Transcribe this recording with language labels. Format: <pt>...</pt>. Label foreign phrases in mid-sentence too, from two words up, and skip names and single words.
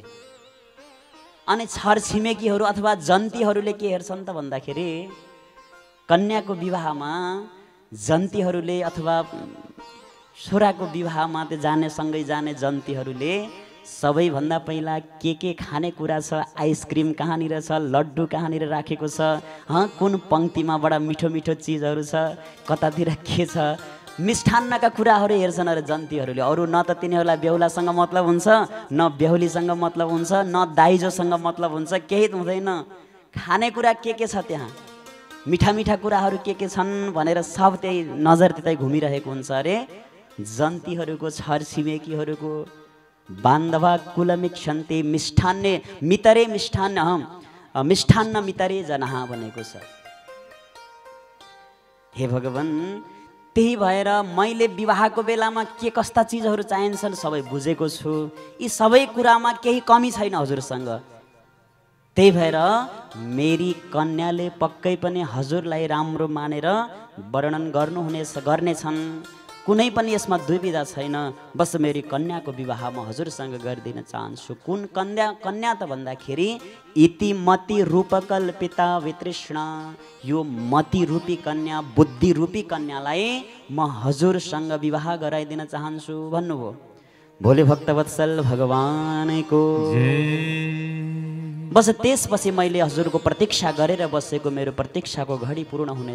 <ne>अनि छरछिमेकीहरू अथवा जन्तीहरूले के हेर्छन् त भन्दाखेरि कन्याको विवाहमा जन्तीहरूले अथवा छोराको विवाहमा त्यो जाने सँगै जाने जन्तीहरूले सबैभन्दा पहिला के खाने कुरा छ, आइसक्रिम कहाँनिर छ, लड्डु कहाँनिर राखेको छ, कुन पङ्क्तिमा बडा मिठो मिठो चिजहरू छ, कतातिर के छ, मिष्ठान्नका कुराहरू हेर्छन् अरे जन्तीहरूले। अरू न त तिनीहरूलाई बेहुलासँग मतलब हुन्छ, न बेहुलीसँग मतलब हुन्छ, न दाइजोसँग मतलब हुन्छ, केही हुँदैन। खानेकुरा के छ त्यहाँ, मिठा मिठा कुराहरू के छन् भनेर सब त्यही नजर त्यतै घुमिरहेको हुन्छ अरे जन्तीहरूको, छरछिमेकीहरूको।</ne> <sa>बान्धवा कुलमिक्षन्ते मिष्ठान्ने मितरे मिष्ठान्न मितरे जनाहा</sa> <ne>भनेको छ। हे भगवान, त्यही भएर मैले विवाहको बेलामा के कस्ता चिजहरू चाहिन्छन् सबै बुझेको छु, यी सबै कुरामा केही कमी छैन हजुरसँग। त्यही भएर मेरी कन्याले पक्कै पनि हजुरलाई राम्रो मानेर वर्णन गर्नेछन्, कुनै पनि यसमा दुविधा छैन। बस मेरी कन्याको विवाहमा हजुरसँग गरिदिन चाहन्छु। कुन कन्या त भन्दाखेरि</ne> <sa>इति मति रूपकल्पिता वितृष्णा,</sa> <ne>यो मति रूपी कन्या, बुद्धि रूपी कन्यालाई म हजुरसँग विवाह गराइदिन चाहन्छु भन्नुभयो। भोले भक्तवत्सल भगवानको बस त्यसपछि मैले हजुरको प्रतीक्षा गरेर बसेको मेरो प्रतीक्षाको घडी पूर्ण हुनेछ।</ne>